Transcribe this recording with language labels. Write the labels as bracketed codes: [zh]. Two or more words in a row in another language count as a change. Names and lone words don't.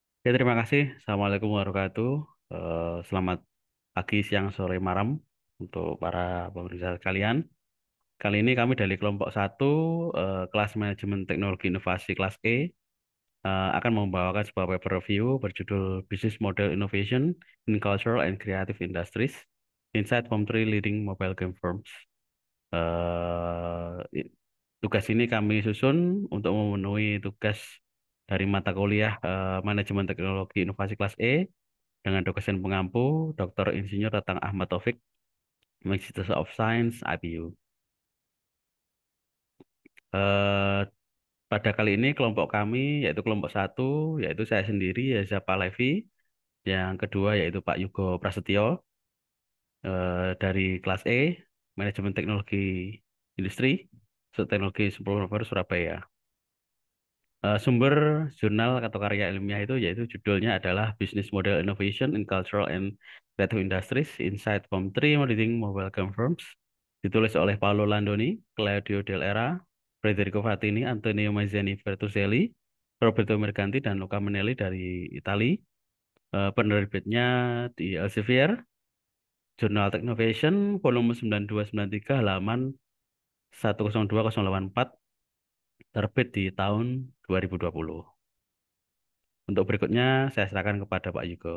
[id] Terima kasih. [ar] السلام عليكم ورحمة الله وبركاته. [id] Selamat pagi, siang, sore, malam untuk para pemirsa sekalian. Kali ini kami dari kelompok satu, kelas manajemen teknologi inovasi kelas E, akan membawakan sebuah [en] paper review [id] berjudul Business Model Innovation in Cultural and Creative Industries, Insight from Three Leading Mobile Game Firms. I- Tugas ini kami susun untuk memenuhi tugas dari mata kuliah Manajemen Teknologi Inovasi kelas E dengan dosen pengampu Dr. Insinyur Tatang Ahmad Taufik, Magister of Science, IPU. Eh, Pada kali ini kelompok kami yaitu kelompok satu, yaitu saya sendiri Yeza Palevi, yang kedua yaitu Pak Yugo Prasetyo dari kelas E, Manajemen Teknologi Industri, Teknologi 10 November Surabaya. Sumber jurnal atau karya ilmiah itu yaitu judulnya adalah Business Model Innovation in Cultural and Creative Industries, Insight from Three Leading Mobile Game Firms, ditulis oleh Paolo Landoni, Claudio Del Era, Federico Fattini, Antonio Mazzani Bertuselli, Roberto Mercanti, dan Luca Menelli dari Itali. Penerbitnya di Elsevier, Jurnal Technovation, volume 9293, halaman 102084, terbit di tahun 2020. Untuk berikutnya saya silakan kepada Pak Yugo.